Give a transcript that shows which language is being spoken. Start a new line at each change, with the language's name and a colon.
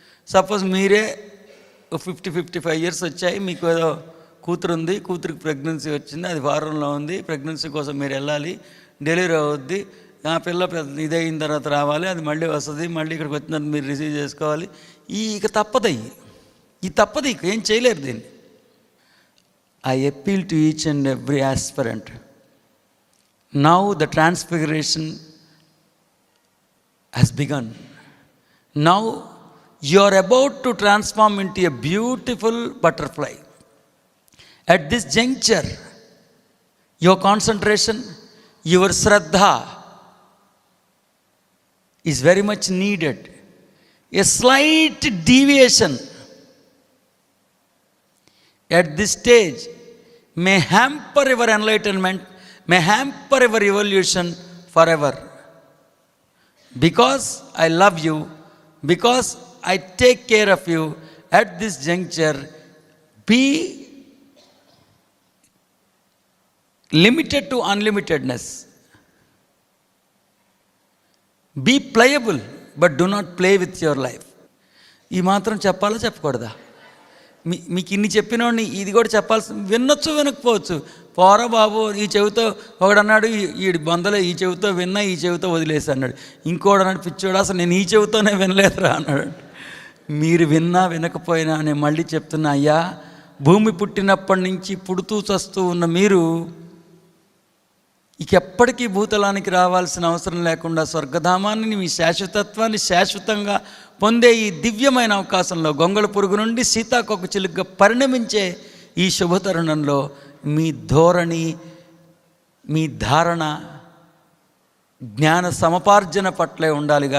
Telugu: Suppose మీరే 50-55 years వచ్చాయి, మీకు ఏదో కూతురు ఉంది, కూతురికి ప్రెగ్నెన్సీ వచ్చింది, అది వారంలో ఉంది, ప్రెగ్నెన్సీ కోసం మీరు వెళ్ళాలి, డెలివరీ అవుద్ది, ఆ పిల్ల ఇదైన తర్వాత రావాలి, అది మళ్ళీ వస్తుంది, మళ్ళీ ఇక్కడికి వచ్చిన తర్వాత మీరు రిసీవ్ చేసుకోవాలి. ఇక తప్పదు, ఇక ఏం చేయలేరు దీన్ని.
English: I appeal to each and every aspirant, now the transfiguration has begun. Now you are about to transform into a beautiful butterfly. At this juncture, your concentration, your shraddha is very much needed. A slight deviation at this stage may hamper your enlightenment, may hamper your evolution forever. Because I love you, because I take care of you, at this juncture, be limited to unlimitedness. Be playable, but do not play with your life.
Telugu: ఈ మాత్రం చెప్పాలా చెప్పకూడదా? మీకు ఇన్ని చెప్పినోడిని ఇది కూడా చెప్పాల్సి, వినొచ్చు వినకపోవచ్చు. పోరా బాబు, ఈ చెవితో ఒకడన్నాడు, ఈ బొందలే ఈ చెవితో విన్నా, ఈ చెవితో వదిలేసి అన్నాడు. ఇంకోడు అన్నాడు, పిచ్చోడు అసలు నేను ఈ చెవితోనే వినలేదురా అన్నాడు. మీరు విన్నా వినకపోయినా నేను మళ్ళీ చెప్తున్నా, అయ్యా, భూమి పుట్టినప్పటి నుంచి పుడుతూ చస్తూ ఉన్న మీరు ఇకెప్పటికీ భూతలానికి రావాల్సిన అవసరం లేకుండా స్వర్గధామాన్ని, మీ శాశ్వతత్వాన్ని శాశ్వతంగా పొందే ఈ దివ్యమైన అవకాశంలో, గొంగళ పురుగు నుండి సీతాకొక చిలుకగా పరిణమించే ఈ శుభతరుణంలో మీ ధోరణి, మీ ధారణ జ్ఞాన సమపార్జన పట్లే ఉండాలి.